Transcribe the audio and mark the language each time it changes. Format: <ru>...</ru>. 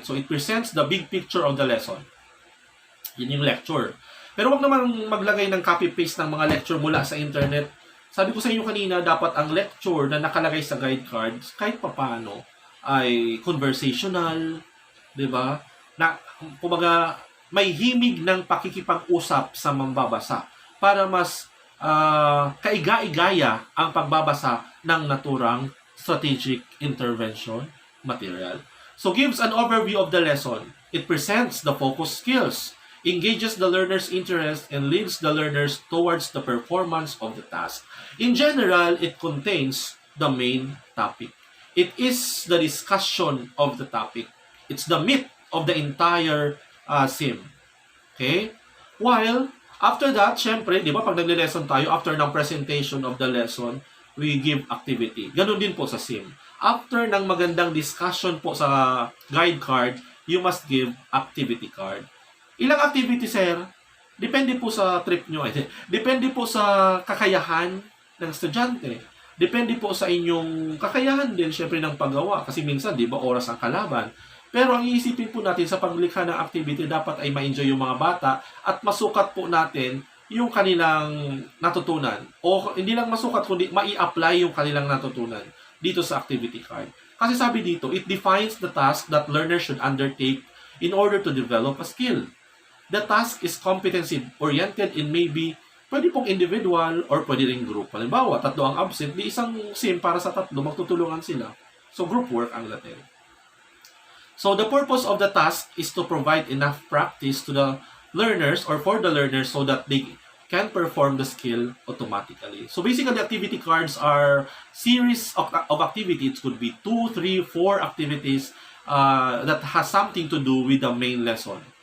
<en>So, it presents the big picture of the lesson.</en> <tl>Yun yung lecture. Pero wag naman maglagay ng copy-paste ng mga lecture mula sa internet. Sabi ko sa inyo kanina, dapat ang lecture na nakalagay sa guide cards, kahit papano, ay conversational, di ba? Na, kumbaga, may himig ng pakikipag-usap sa mambabasa para mas kaiga-igaya ang pagbabasa ng naturang strategic intervention material.</tl> <en>So, gives an overview of the lesson. It presents the focus skills, engages the learner's interest, and leads the learners towards the performance of the task. In general, it contains the main topic. It is the discussion of the topic. It's the meat of the entire SIM. Okay? While, after that, syempre, di ba, pag nagle-lesson tayo, after ng presentation of the lesson, we give activity.</en> <tl>Ganun din po sa SIM.</tl> <en>After ng magandang discussion po sa guide card, you must give activity card.</en> <tl>Ilang activity, sir? Depende po sa trip nyo. Depende po sa kakayahan ng estudyante. Depende po sa inyong kakayahan din, syempre, ng paggawa. Kasi minsan, di ba, oras ang kalaban. Pero ang iisipin po natin sa paglikha ng activity, dapat ay ma-enjoy yung mga bata at masukat po natin yung kanilang natutunan. O hindi lang masukat, kundi mai-apply yung kanilang natutunan dito sa activity card. Kasi sabi dito,</tl> <en>it defines the task that learners should undertake in order to develop a skill. The task is competency-oriented and maybe</en> <tl>pwede pong individual or pwede rin group. Halimbawa, 3 ang absent, di isang SIM para sa 3, magtutulungan sila. So, group work ang Latin.</tl> <en>So, the purpose of the task is to provide enough practice to the learners or for the learners so that they can perform the skill automatically. So, basically, activity cards are series of activities. It could be 2, 3, 4 activities that has something to do with the main lesson.</en>